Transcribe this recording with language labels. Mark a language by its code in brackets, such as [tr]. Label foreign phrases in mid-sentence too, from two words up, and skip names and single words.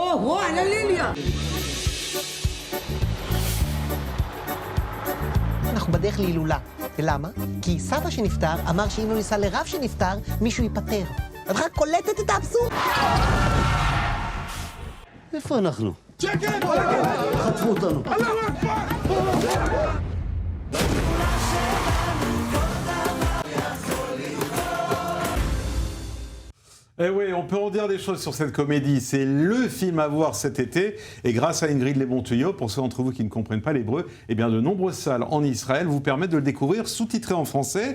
[he] אנחנו בדרך להילולה. ולמה? כי סבא שנפטר אמר שאם לא ניסע לרב שנפטר, מישהו ייפטר. את רק קולטת את האבסורד? איפה אנחנו? שקט! חטפו אותנו. [fr] Eh oui, on peut en dire des choses sur cette comédie. C'est le film à voir cet été. Et grâce à Ingrid Les Bons Tuyaux, pour ceux d'entre vous qui ne comprennent pas l'hébreu, eh bien de nombreuses salles en Israël vous permettent de le découvrir sous-titré en français.